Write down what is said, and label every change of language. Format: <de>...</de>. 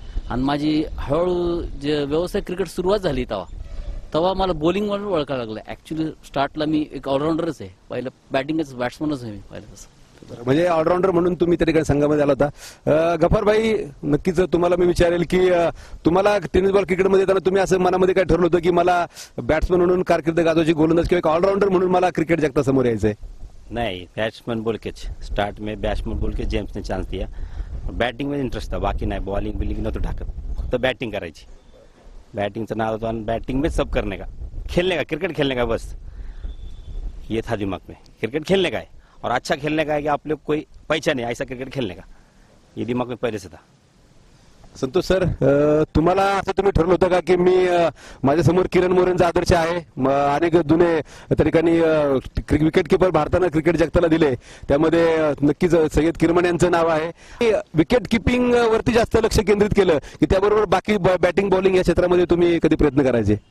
<mr>आणि माझी हळूहळू जे व्यावसायिक क्रिकेट सुरुवात झाली तेव्हा मला बॉलिंग म्हणून ओळखायला लागलं. ऍक्च्युली स्टार्टला मी एक ऑलराऊंडरच आहे, पहिलं बॅटिंगच बॅट्समनच आहे मी पहिलं. तसं म्हणजे ऑलराऊंडर म्हणून तुम्ही त्या ठिकाणी संघामध्ये आला होता. गफारभाई, नक्कीच तुम्हाला मी विचारेल की तुम्हाला टेनिस बॉल क्रिकेटमध्ये येताना तुम्ही असं मनामध्ये काय ठरवलं होतं की मला बॅट्समन म्हणून कारकीर्द गाजवायची, गोलंदाज किंवा एक ऑलराऊंडर म्हणून मला क्रिकेट जगता समोर यायचंय?</mr> <hi>नहीं, बैट्समैन बोल के स्टार्ट में बैट्समैन बोल के जेम्स ने चांस दिया.</hi> <mr>बॅटिंग मध्ये इंटरेस्ट था, बाकी नाही. बॉलिंग बिलिंग नव्हतं टाकत, फक्त बॅटिंग करायची. बॅटिंगचं नाव होतं आणि</mr> <hi>बॅटिंग में सब करने का, खेलने का, क्रिकेट खेलने का, बस ये था दिमाग में. क्रिकेट खेलने का है और अच्छा खेलने का है कि आप लोग कोई पहचान है ऐसा क्रिकेट खेलने का, ये दिमाग में पहले से था.</hi> <mr>संतोष सर, तुम्हाला असं तुम्ही ठरवलं होतं का की मी माझ्या समोर किरण मोरेंचा आदर्श आहे, अनेक जुने त्या ठिकाणी विकेट किपर भारतानं क्रिकेट जगताला दिले, त्यामध्ये नक्कीच सय्यद किरमान यांचं नाव आहे. विकेट किपिंग वरती जास्त लक्ष केंद्रित केलं की त्याबरोबर बाकी बॅटिंग बॉलिंग या क्षेत्रामध्ये तुम्ही कधी प्रयत्न करायचे?</mr>